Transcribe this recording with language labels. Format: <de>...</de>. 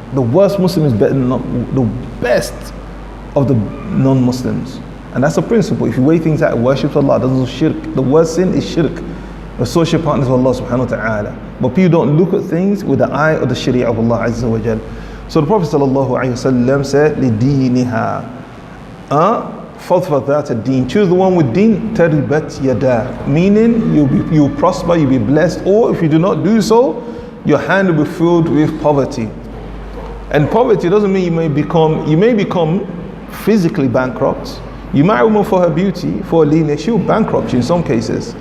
<en>The worst Muslim is better than the best of the non-Muslims. And that's a principle. If you weigh things out, worship Allah, doesn't shirk. The worst sin is shirk. Associate partners with Allah subhanahu wa ta'ala. But people don't look at things with the eye of the Sharia of Allah Azza wa Jal. So the Prophet ﷺ said,</en> <ar>لِدِينِهَا فَضْفَضْ ذَاتَ الدِّينِ.</ar> <en>Choose the one with deen,</en> <ar>تَرِبَتْ يَدَاكَ.</ar> <en>Meaning you'll prosper, you'll be blessed, or if you do not do so, your hand will be filled with poverty. And poverty doesn't mean you may become physically bankrupt. You marry a woman for her beauty, for her lineage, she'll bankrupt you in some cases.</en>